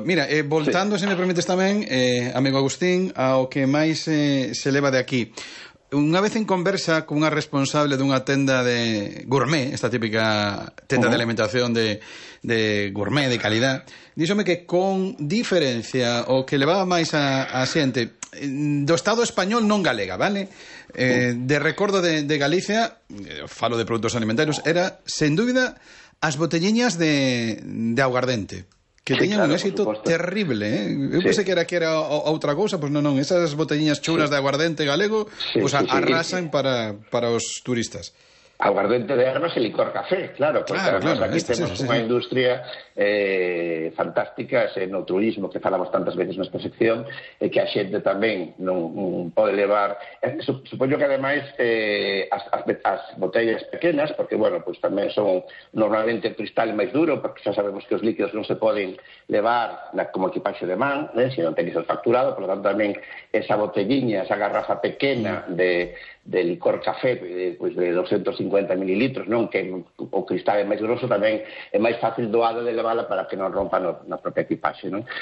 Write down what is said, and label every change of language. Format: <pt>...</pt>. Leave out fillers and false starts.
<es>Mira, voltando, si me permites también, amigo Agustín, a lo que más se eleva de aquí.</es> <gl>Unha vez en conversa con unha responsable dunha tenda de gourmet, esta típica tenda de alimentación de gourmet, de calidad, díxome que con diferencia o que levaba máis a xente do Estado español non galega, vale? De recordo de Galicia, falo de produtos alimentarios, era, sen dúbida, as botelleñas de aguardente. Que sí, teñan claro, un éxito terrible, ¿eh? Eu pensei que era outra cousa, pues non, esas botellinhas churas de aguardente galego, pues arrasan para os turistas.</gl> <es>aguardiente de armas y licor café, claro, porque claro, además claro, aquí este, tenemos sí, una sí.</es> <gl>industria fantástica, ese no turismo que falamos tantas veces nesta sección, que a xente tamén non pode levar. Supoño que además as botellas pequenas, porque bueno, pues tamén son normalmente cristal máis duro, porque xa sabemos que os líquidos non se poden levar na, como equipaxe de man,</gl> <es>se non tenéis el facturado,</es> <gl>por lo tanto tamén esa botelliña, esa garrafa pequena de licor café, pues de 250 mililitros, non, que o cristal é máis grosso, tamén é máis fácil doado de levarla para que non rompa na propia equipaxe, non?</gl>